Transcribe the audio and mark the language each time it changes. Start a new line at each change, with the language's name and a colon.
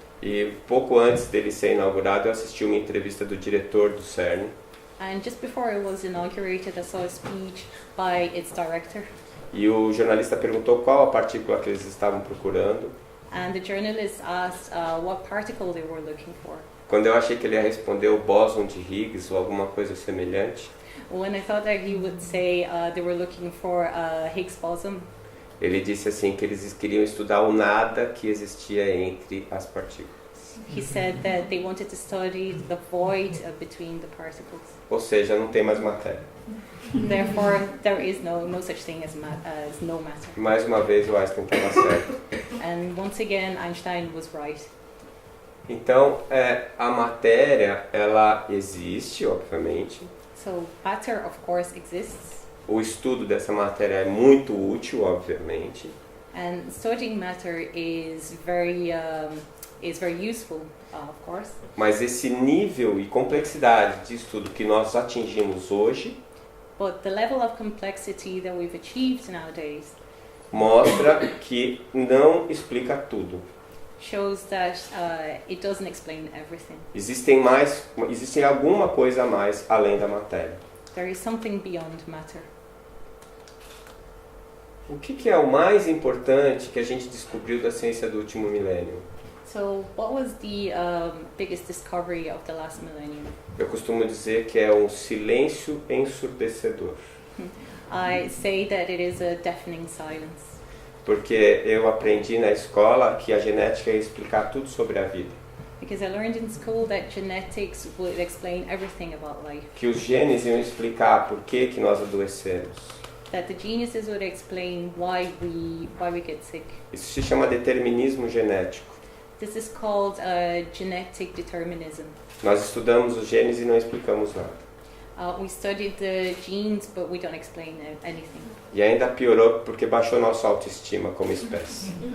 Portuguese: E pouco antes dele ser inaugurado, eu assisti uma entrevista do diretor do CERN.
English: And just before it was inaugurated, I saw a speech by its director.
Portuguese: E o jornalista perguntou qual a partícula que eles estavam procurando.
English: And the journalist asked what particle they were looking for.
Portuguese: Quando eu achei que ele ia responder o bóson de Higgs ou alguma coisa semelhante,
English: When I thought that he would say they were looking for Higgs boson,
Portuguese: ele disse assim que eles queriam estudar o nada que existia entre as partículas.
English: he said that they wanted to study the void between the particles.
Portuguese: Ou seja, não tem mais matéria.
English: Therefore, there is no such thing as no matter.
Portuguese: Mais uma vez o Einstein estava certo.
English: And once again, Einstein was right.
Portuguese: Então, a matéria, ela existe, obviamente.
English: So matter, of course, exists.
Portuguese: O estudo dessa matéria é muito útil, obviamente.
English: And studying matter is very useful, of course.
Portuguese: Mas esse nível e complexidade de estudo que nós atingimos hoje
English: But the level of complexity that we've achieved nowadays
Portuguese: mostra que não explica tudo.
English: shows that it doesn't explain everything.
Portuguese: Existe alguma coisa a mais além da matéria.
English: There is something beyond matter.
Portuguese: O que é o mais importante que a gente descobriu da ciência do último milênio?
English: So, what was the biggest discovery of the last millennium?
Portuguese: Eu costumo dizer que é um silêncio ensurdecedor.
English: I say that it is a deafening silence.
Portuguese: Porque eu aprendi na escola que a genética ia explicar tudo sobre a vida.
English: Because I learned in school that genetics would explain everything about life.
Portuguese: Que os genes iam explicar por que nós adoecemos.
English: That the geniuses would explain why we get sick.
Portuguese: Isso se chama determinismo genético.
English: This is called genetic determinism.
Portuguese: Nós estudamos os genes e não explicamos nada.
English: We studied the genes, but we don't explain anything.
Portuguese: E ainda piorou porque baixou nossa autoestima como espécie.